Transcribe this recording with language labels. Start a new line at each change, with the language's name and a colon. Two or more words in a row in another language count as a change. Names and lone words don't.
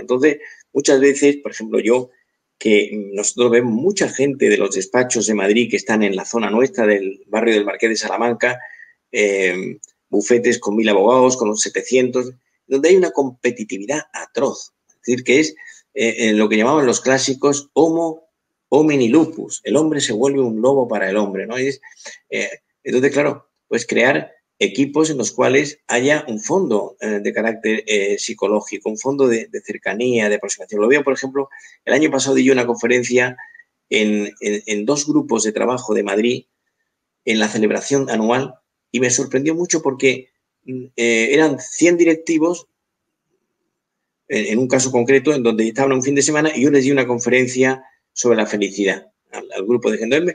Spanish: Entonces, muchas veces, por ejemplo, que nosotros vemos mucha gente de los despachos de Madrid que están en la zona nuestra del barrio del Marqués de Salamanca, bufetes con 1000 abogados, con los 700, donde hay una competitividad atroz. Es decir, que es lo que llamaban los clásicos
Latin: homo homini lupus,
Spanish: el hombre se vuelve un lobo para el hombre, ¿no? Entonces, claro, pues crear equipos en los cuales haya un fondo de carácter psicológico, un fondo de cercanía, de aproximación. Lo veo, por ejemplo, el año pasado di yo una conferencia en 2 grupos de trabajo de Madrid en la celebración anual y me sorprendió mucho porque eran 100 directivos en un caso concreto en donde estaban un fin de semana y yo les di una conferencia sobre la felicidad al grupo de gente.